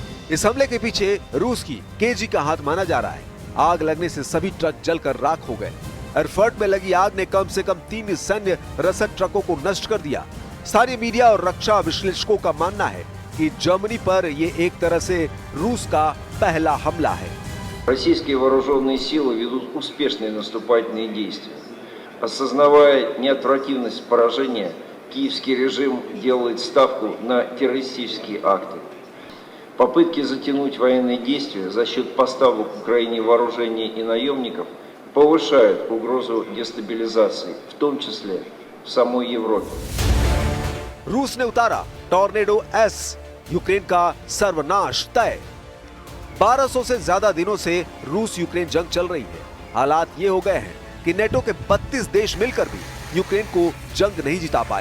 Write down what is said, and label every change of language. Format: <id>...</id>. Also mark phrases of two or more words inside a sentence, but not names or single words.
<hi>इस हमले के पीछे रूस की केजी का हाथ माना जा रहा है। आग लगने से सभी ट्रक जलकर राख हो गए। एरफर्ट में लगी आग ने कम से कम 3 सैन्य रसद ट्रकों को नष्ट कर दिया। स्थानीय मीडिया और रक्षा विश्लेषकों का मानना है कि जर्मनी पर ये एक तरह से रूस का पहला हमला है।</hi> <ru>Российские вооруженные силы ведут успешные наступательные действия. Осознавая неотвратимость поражения, киевский режим делает ставку на террористические акты. Попытки затянуть военные действия за счет поставок Украине вооружений и наемников повышают угрозу дестабилизации, в том числе в самой Европе.</ru> <hi>रूस ने उतारा टॉर्नेडो एस, यूक्रेन का सर्वनाश तय। 1200 से ज्यादा दिनों से रूस यूक्रेन जंग चल रही है। हालात ये हो गए हैं कि नेटो के 32 देश मिलकर भी यूक्रेन को जंग नहीं जिता पाए।</hi>